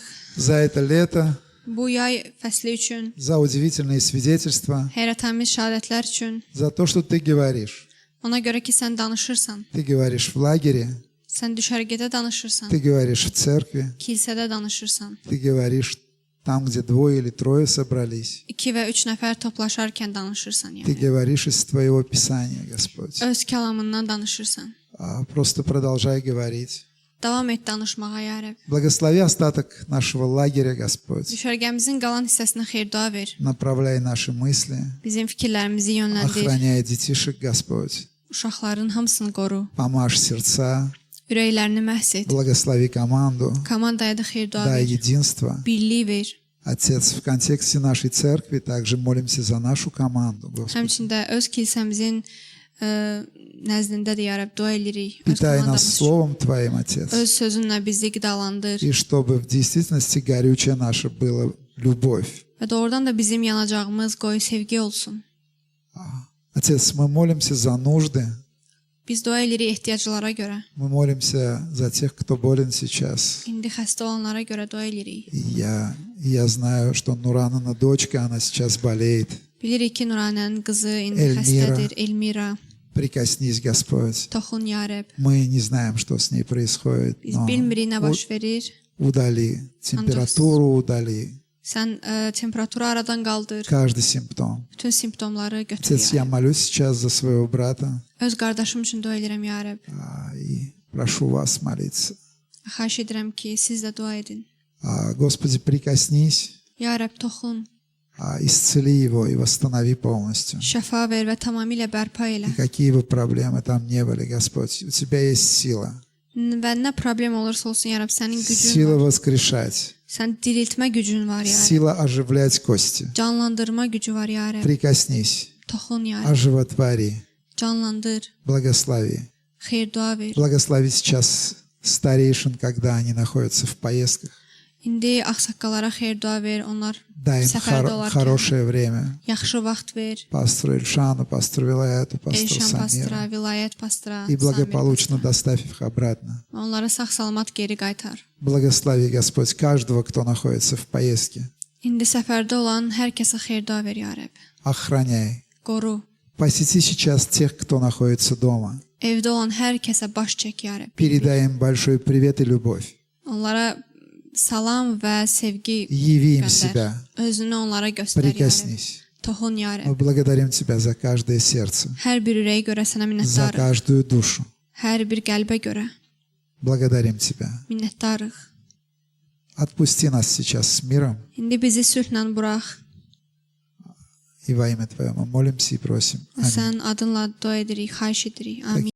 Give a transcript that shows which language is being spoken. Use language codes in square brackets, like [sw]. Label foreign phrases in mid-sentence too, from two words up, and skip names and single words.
[ru] за это лето, [az] Bu yay fəsli üçün, [ru] за удивительные свидетельства, [az] heyrətamiz şahadətlər üçün, [ru] за то, что Ты говоришь. [az] ona görə ki, sən danışırsan. [ru] Ты говоришь в лагере, [az] Sən düşərgədə danışırsan, [ru] Ты говоришь в церкви, [az] kilsədə danışırsan. [ru] Ты говоришь там, где 2 или 3 собрались. [az] 2 və 3 nəfər toplaşarkən danışırsan, [ru] Ты [az] yəni. [ru] говоришь из Твоего Писания, Господь. [az] Öz kəlamından danışırsan. [ru] Просто продолжай говорить. [az] Davam et danışmağa, ya Rəbb. [ru] Благослови остаток нашего лагеря, Господь. [az] Düşərgəmizin qalan hissəsinə xeyir dua ver. [ru] Направляй наши мысли, [az] Bizim fikirlərimizi yönləndir. [ru] охраняй детишек, Господь. [az] Uşaqların hamısını qoru. [ru] Помажь сердца, [az] Ürəklərini məhs et. [ru] благослови команду, [az] Komandaya da xeyir dua [ru] дай [az] ver. [ru] единство. [az] Birliyi ver. [ru] Отец, в контексте нашей церкви также молимся за нашу команду, Господь. [az] Həmçində öz kilsəmizin nəzdində də ya Rəbb dua edirik. Öz [ru] Питай нас [az] komandamız üçün. [ru] Словом Твоим, Отец. [az] Öz sözünlə bizi qidalandır [ru] И чтобы в действительности горючее наше было любовь. [az] və doğrudan da bizim yanacağımız qoyu sevgi olsun. [ru] Отец, мы молимся за нужды, [az] Biz dua edirik ehtiyaclara görə. [ru] мы молимся за тех, кто болен сейчас. [az] İndi xəstə olanlara görə dua edirik. [ru] И я знаю, что Нуранина дочка, она сейчас болеет. [az] Bilirik ki, Nuranənin qızı indi Elmira. xəstədir, Elmira. [ru] Прикоснись, Господь. [az] Toxun ya Rəbb. [ru] Мы не знаем, что с ней происходит, [az] Biz [ru] но [az] bilmirik nə baş verir. [ru] удали температуру, удали [az] Sən temperaturu aradan qaldır. [ru] каждый симптом. [az] Bütün simptomları götür [ru] Отец, [az] ya [ru] я [az] Rəbb. [ru] молюсь сейчас за своего брата [az] Öz qardaşım üçün dua edirəm ya Rəbb. [ru] и прошу вас молиться. [az] Xahiş edirəm ki, siz də dua edin. [ru] Господи, прикоснись, [az] Ya Rəbb, toxun, [ru] исцели его и восстанови полностью. [az] şəfa ver və tamamilə bərpa elə. [ru] И какие бы проблемы там не были, Господь, у Тебя есть сила. [az] Və nə problem olursa olsun ya Rəbb, sənin gücün [ru] Сила [az] var. [ru] воскрешать, [az] Sən diriltmə gücün var ya Rəbb. [ru] сила оживлять кости. [az] Canlandırma gücü var ya Rəbb. [ru] Прикоснись, [az] Toxun ya Rəbb. [ru] оживотвори, [az] Canlandır, [ru] благослови. [az] xeyir dua ver. [ru] Благослови сейчас старейшин, когда они находятся в поездках. [az] İndi ağsaqqallara xeyir dua ver. Onlar [ru] Дай им [az] səfərdə olarkən [ru] хорошее время. [az] yaxşı vaxt ver. [ru] Пастору Ильшану, пастору Вилаяту, пастору [az] Elşan pastıra, [ru] Самиру. [az] vilayət pastıra, [ru] И [az] Samir [ru] благополучно [az] pastıra. [ru] доставь их обратно. [az] Onları sağ-salamat geri qaytar. [ru] Благослови, Господь, каждого, кто находится в поездке. [az] İndi səfərdə olan hər kəsə xeyir dua ver ya Rəbb. [ru] Охраняй. [az] Qoru. [ru] Посети сейчас тех, кто находится дома. [az] Evdə olan hər kəsə baş çək ya Rəbb. [ru] Передай им большой привет и любовь. [az] Onlara salam və sevgi [ru] Яви им [az] göndər. [ru] себя. [az] Özünü onlara göstər ya Rəbb. [ru] Прикоснись. [az] Toxun ya [ru] Мы [az] Rəbb. [ru] благодарим Тебя за каждое сердце, [az] Hər bir ürəyə görə sənə [ru] за [az] minnətdarıq. [ru] каждую душу. [az] Hər bir qəlbə görə [ru] Благодарим Тебя. [az] minnətdarıq. [ru] Отпусти нас сейчас с миром. [az] İndi bizi sülhlə burax. [ru] И во имя Твое мы молимся и просим. Аминь. [az] Sən adınla dua edirik, xahiş edirik. Amin.